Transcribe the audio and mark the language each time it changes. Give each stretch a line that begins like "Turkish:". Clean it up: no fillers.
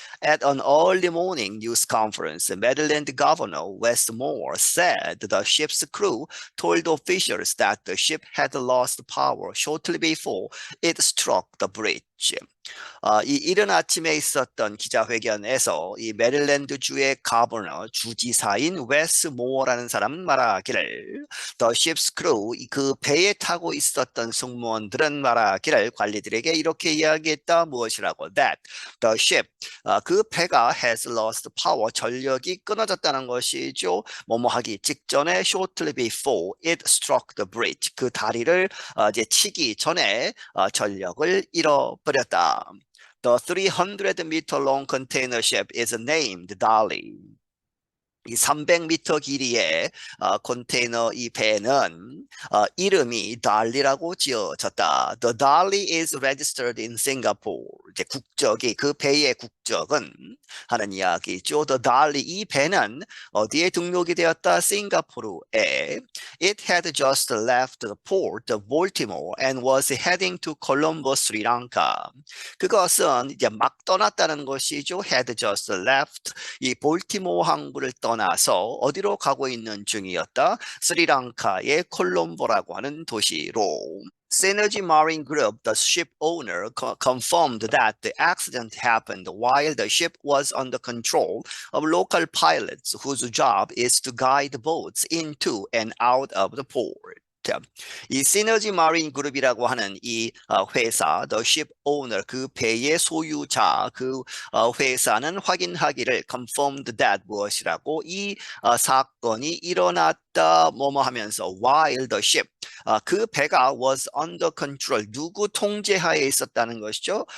English: At an early morning news conference, Maryland Governor Wes Moore said the ship's crew told officials that the ship had lost power shortly before it struck the bridge.
Korean: 이 이른 아침에 있었던 기자회견에서 이 메릴랜드 주의 가버너, 주지사인 웨스 모어라는 사람 말하기를
English: The ship's crew,
Korean: 그 배에 타고 있었던 승무원들은 말하기를 관리들에게 이렇게 이야기했다. 무엇이라고?
English: That the ship,
Korean: 그 배가
English: has lost power,
Korean: 전력이 끊어졌다는 것이죠. 뭐뭐 하기 직전에
English: shortly before it struck the bridge,
Korean: 그 다리를 이제 치기 전에 전력을 잃어버렸다.
English: The 300-meter long container ship is named Dali.
Korean: 이 300m 길이의 컨테이너 이 배는 이름이 달리라고 지어졌다.
English: The Dali is registered in Singapore.
Korean: 이제 국적이 그 배의 국적은 하는 이야기죠.
English: The Dali
Korean: 이 배는 어디에 등록이 되었다? 싱가포르에.
English: It had just left the port of Baltimore and was heading to Colombo, Sri Lanka.
Korean: 그것은 이제 막 떠났다는 것이죠.
English: Had just left
Korean: 이 볼티모어 항구를 떠나서 어디로 가고 있는 중이었다. 스리랑카의 콜롬보라고 하는 도시로.
English: Synergy Marine Group, the ship owner, confirmed that the accident happened while the ship was under control of local pilots whose job is to guide boats into and out of the port.
Korean: 이 시너지 마린 그룹이라고 하는 이 회사,
English: the ship owner,
Korean: 그 배의 소유자, 그 회사는 확인하기를
English: confirmed that
Korean: 무엇이라고 이 사건이 일어났다 뭐뭐 하면서
English: while the ship
Korean: 그 배가
English: was under control
Korean: 누구 통제하에 있었다는 것이죠.